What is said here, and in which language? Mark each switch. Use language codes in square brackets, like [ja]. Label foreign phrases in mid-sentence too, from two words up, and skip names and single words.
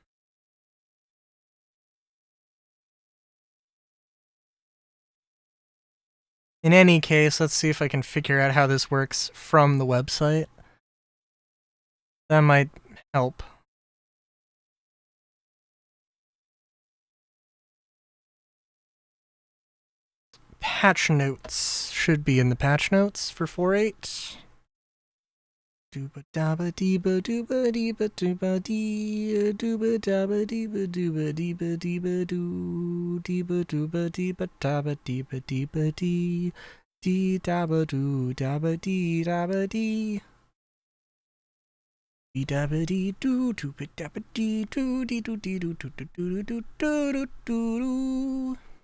[en] In any case, let's see if I can figure out how this works from the website. That might help. Patch notes should be in the patch notes for 4.8. Dooba dabba deeba dooba deeba dooba dee dooba dabba deeba dooba deeba deeba doo deeba dooba deeba dabba deeba deeba dee dee dabba doo dabba dee dabba dee dee dabba dee doo dooba dabba dee doo dee doo dee doo doo doo doo doo doo doo doo.